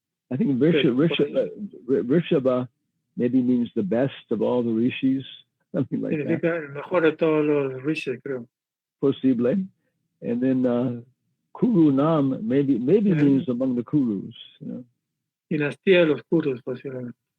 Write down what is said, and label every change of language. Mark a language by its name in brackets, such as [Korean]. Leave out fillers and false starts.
[English] I think Rishabha maybe means the best of all the rishis, something like [Spanish] Significa [English] that. [Spanish] el mejor de todos los rishis, creo. Posible. [English] And then Kurunam maybe means among the Kurus. You know? [Spanish] Dinastía de los Kurus, posiblemente.